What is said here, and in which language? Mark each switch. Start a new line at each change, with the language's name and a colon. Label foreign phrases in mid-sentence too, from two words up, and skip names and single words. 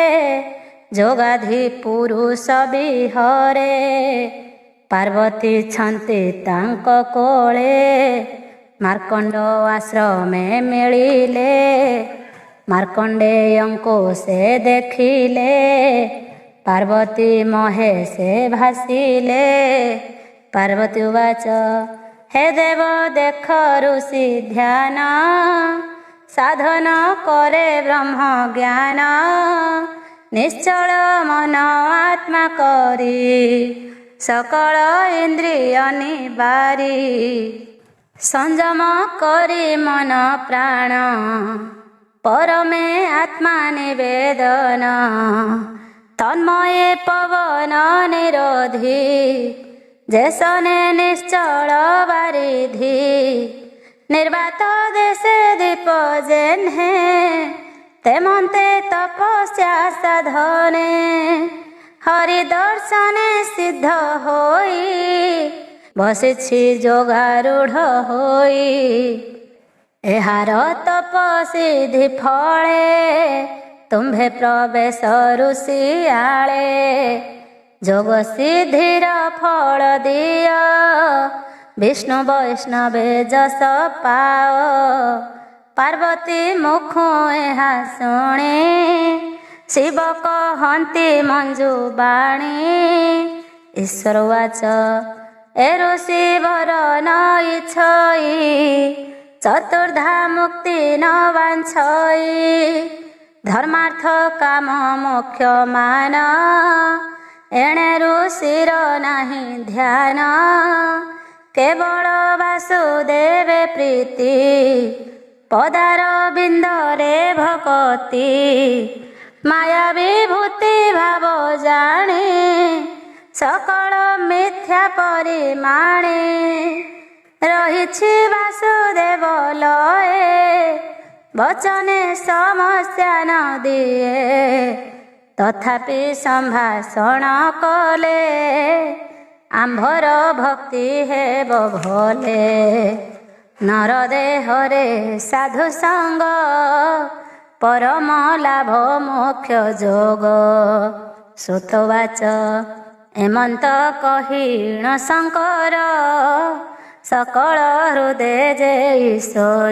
Odia: ଯୋଗାଧି ପୁରୁଷ ବିହରେ ପାର୍ବତୀ ଛନ୍ତି ତାଙ୍କ କୋଳେ ମାର୍କଣ୍ଡ ଆଶ୍ରମେ ମିଳିଲେ ମାର୍କଣ୍ଡେୟଙ୍କୁ ସେ ଦେଖିଲେ ପାର୍ବତୀ ମହେଶେ ଭାଷିଲେ। ପାର୍ବତୀ ଉବାଚ ହେ ଦେବ ଦେଖ ଋଷି ଧ୍ୟାନ ସାଧନ କରେ ବ୍ରହ୍ମ ଜ୍ଞାନ ନିଶ୍ଚଳ ମନ ଆତ୍ମା କରି ସକଳ ଇନ୍ଦ୍ରିୟ ନିବାରି ସଂଯମ କରି ମନ ପ୍ରାଣ ପରମେ ଆତ୍ମା ନିବେଦନ ତନ୍ମୟେ ପବନ ନିରୋଧି ଯେସନେ ନିଶ୍ଚଳ ବାରିଧି ନିର୍ବାତ ଦେଶେ ଦୀପ ଯେହ୍ନେ ତେମନ୍ତେ ତପସ୍ୟା ସାଧନେ ହରି ଦର୍ଶନେ ସିଦ୍ଧ ହୋଇ ବସିଛି ଯୋଗାରୂଢ଼ ହୋଇ ଏହାର ତପସିଦ୍ଧି ଫଳେ ତୁମ୍ଭେ ପ୍ରବେଶ ଋଷି ଆଲେ ଯୋଗ ସିଦ୍ଧିର ଫଳ ଦିଅ ବିଷ୍ଣୁ ବୈଷ୍ଣବେ ଯଶ ପାଅ। ପାର୍ବତୀ ମୁଖୁ ଏହା ଶୁଣେ ଶିବ କହନ୍ତି ମଞ୍ଜୁ ବାଣୀ ଈଶ୍ୱର ଉବାଚ ଏ ଋଷି ବର ନ ଇଚ୍ଛଇ ଚତୁର୍ଧା ମୁକ୍ତି ନ ବାଞ୍ଛଇ ଧର୍ମାର୍ଥ କାମ ମୋକ୍ଷ ମାନ ଏଣେ ଋଷିର ନାହି ଧ୍ୟାନ କେବଳ ବାସୁଦେବେ ପ୍ରୀତି ପଦାର ବିନ୍ଦରେ ଭକତି ମାୟା ବିଭୂତି ଭାବ ଜାଣେ ସକଳ ମିଥ୍ୟା ପରିମାଣେ ରହିଛି ବାସୁଦେବ ଲୟେ ବଚନେ ସମସ୍ୟା ନ ଦିଏ ତଥାପି ସମ୍ଭାଷଣ କଲେ ଆମ୍ଭର ଭକ୍ତି ହେବ ଭଲେ ନରଦେହରେ ସାଧୁ ସଙ୍ଗ ପରମ ଲାଭ ମୋକ୍ଷ ଯୋଗ। ସୁତବାଚ ଏମନ୍ତ କହିଣ ଶଙ୍କର ସକଳ ହୃଦେ ଯେ ଈଶ୍ୱର।